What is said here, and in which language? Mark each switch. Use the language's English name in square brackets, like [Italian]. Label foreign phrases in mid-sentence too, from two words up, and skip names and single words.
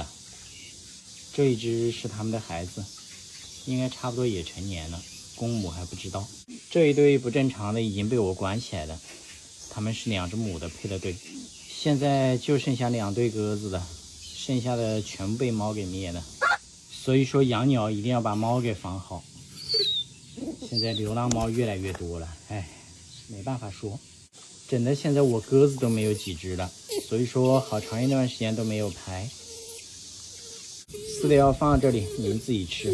[Chinese] 這一隻是他們的孩子，應該差不多也成年了，公母還不知道。這一對不正常的已經被我關起來了，他們是2隻母的配的對。現在就剩下2對鴿子了，剩下的全部被猫給滅了。所以說養鳥一定要把貓給防好。現在流浪貓越来越多了，唉，沒辦法說。整的現在我鴿子都沒有幾隻了，所以說好長一段時間都沒有拍。飼料放在這裡，你們自己吃。